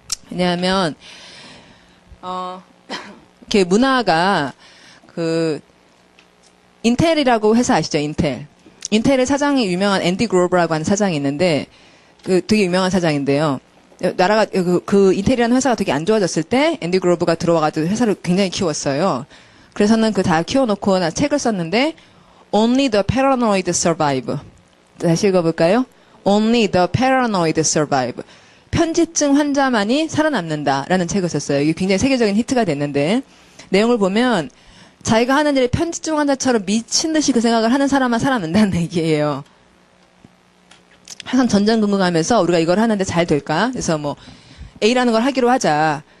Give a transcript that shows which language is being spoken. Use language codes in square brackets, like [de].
[ko] 왜냐하면 이렇게 문화가 인텔이라고 회사 아시죠? 인텔의 사장이 유명한 앤디 그로버라고 하는 사장이 있는데 되게 유명한 사장인데요. 나라가 인텔이라는 회사가 되게 안 좋아졌을 때 앤디 그로버가 들어와가지고 회사를 굉장히 키웠어요. 그래서는 다 키워놓고 책을 썼는데 [en] Only the paranoid survive. [ko] 다시 읽어볼까요? [en] Only the paranoid survive. [ko] 편집증 환자만이 살아남는다라는 책을 썼어요. 이게 굉장히 세계적인 히트가 됐는데 내용을 보면 자기가 하는 일에 편집증 환자처럼 미친 듯이 그 생각을 하는 사람만 살아남는다는 얘기예요. 항상 전전긍긍하면서 우리가 이걸 하는데 잘 될까? 그래서 뭐 A라는 걸 하기로 하자.